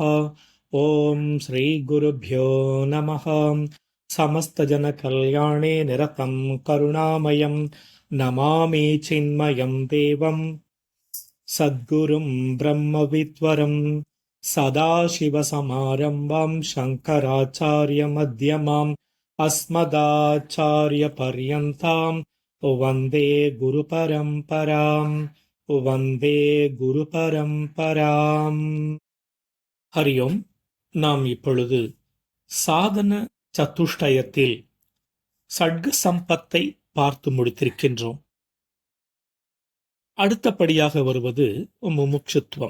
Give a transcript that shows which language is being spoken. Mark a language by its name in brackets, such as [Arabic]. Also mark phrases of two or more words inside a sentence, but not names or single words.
[Sanskrit] ॐ श्रीगुरुभ्यो नमः समस्तजनकल्याणे निरतं करुणामयं नमामि चिन्मयं देवं सद्गुरुं ब्रह्मविद्वरं सदाशिवसमारम्भां शङ्कराचार्यमध्यमाम् अस्मदाचार्यपर्यन्तां वन्दे गुरुपरम्पराम् वन्दे குருபரம்பராம். [Tamil] ஹரியோம். நாம் இப்பொழுது சாதன சதுஷ்டயத்தில் சட்க சம்பத்தை பார்த்து முடித்திருக்கின்றோம். அடுத்தபடியாக வருவது முமுட்சுத்துவம்.